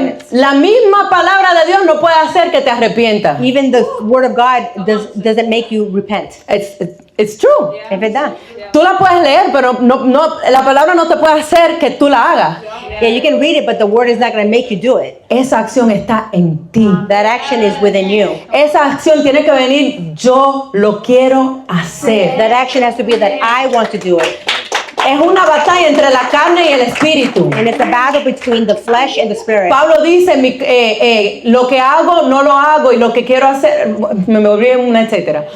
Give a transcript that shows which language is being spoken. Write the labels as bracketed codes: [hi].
[es] La misma palabra de Dios no puede hacer que te arrepientas. [en] Even the word of God doesn't make you repent. It's true. [es] Es verdad. Tú la puedes leer, pero la palabra no te puede hacer que tú la hagas. [en] Yeah, you can read it, but the word is not going to make you do it. [es] Esa acción está en ti. [en] That action is within you. [es] Esa acción tiene que venir, yo lo quiero hacer. [en] That action has to be that I want to do it. [es] Es una batalla entre la carne y el espíritu. [en] And it's a battle between the flesh and the spirit. [es] Pablo dice, lo que hago no lo hago y lo que quiero hacer, me volví una etcétera.